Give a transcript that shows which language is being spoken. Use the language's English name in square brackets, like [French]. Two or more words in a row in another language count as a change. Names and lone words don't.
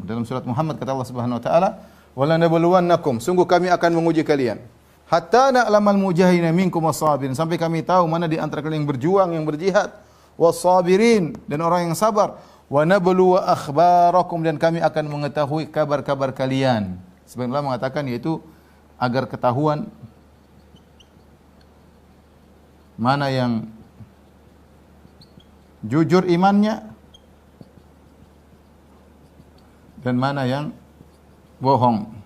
[Indonesian] Dalam surat Muhammad kata Allah [Arabic] سبحانه وتعالى, "ولنبلونكم", [Indonesian] sungguh kami akan menguji kalian. [Arabic] حتى نعلم المجاهدين منكم والصابرين, [Indonesian] sampai kami tahu mana di antara kalian yang berjuang, yang berjihad, [Arabic] والصابرين, [Indonesian] dan orang yang sabar. [Arabic] ونبلو أخباركم, [Indonesian] dan kami akan mengetahui kabar-kabar kalian. Sebagian ulama mengatakan yaitu agar ketahuan mana yang jujur imannya dan mana yang bohong.